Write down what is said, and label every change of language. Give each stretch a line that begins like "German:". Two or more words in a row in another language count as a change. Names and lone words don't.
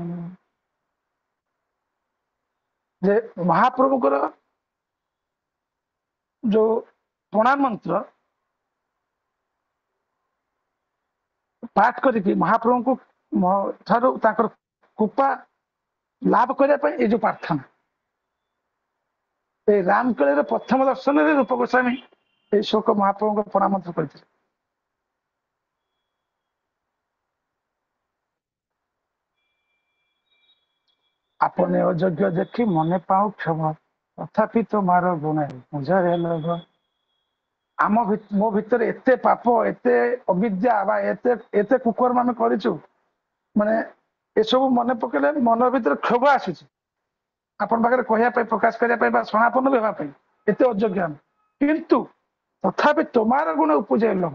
Odia: ଯେ ମହାପ୍ରଭୁଙ୍କର ଯୋଉ ପ୍ରଣାମ ମନ୍ତ୍ର ପାଠ କରିକି ମହାପ୍ରଭୁଙ୍କୁ ଠାରୁ ତାଙ୍କର କୃପା ଲାଭ କରିବା ପାଇଁ ଏଇ ଯୋଉ ପ୍ରାର୍ଥନା, এই ରାମକେଳିର ପ୍ରଥମ ଦର୍ଶନରେ ରୂପ ଗୋସ୍ୱାମୀ এই ଶୋକ ମହାପ୍ରଭୁଙ୍କ ପ୍ରଣାମ ମନ୍ତ୍ର କରିଥିଲେ।
Bangla: আপনে অযোগ্য দেখি মনে পাও ক্ষমা তথাপি তোমার গুণে মুঝরে লোভ।
Odia: ମୋ ଭିତରେ ଏତେ ପାପ, ଏତେ ଅବିଦ୍ୟା ବା ଏତେ କୁକର୍ମ ଆମେ କରିଛୁ, ମାନେ ଏସବୁ ମନେ ପକେଇଲେ ମନ ଭିତରେ କ୍ଷୋଭ ଆସୁଛି ଆପଣ ପାଖରେ କହିବା ପାଇଁ, ପ୍ରକାଶ କରିବା ପାଇଁ ବା ସମାପନ ହେବା ପାଇଁ। ଏତେ ଅଯୋଗ୍ୟ ଆମେ, କିନ୍ତୁ ତଥାପି
Bangla: তোমার গুণ উপজয় লোভ।